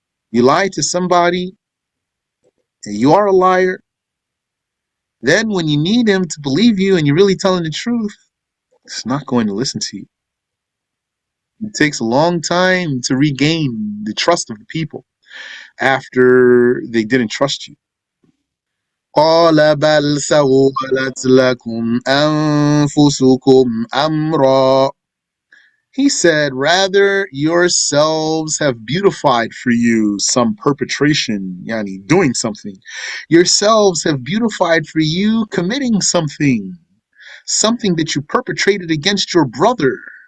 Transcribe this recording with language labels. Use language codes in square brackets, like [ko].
[en] You lie to somebody, and you are a liar. Then when you need him to believe you and you're really telling the truth, it's not going to listen to you. It takes a long time to regain the trust of the people after they didn't trust you. [ar] قال بل سولت لكم أنفسكم أمرا. [en] He said, rather yourselves have beautified for you some perpetration, yani doing something. Yourselves have beautified for you committing something, something that you perpetrated against your brother.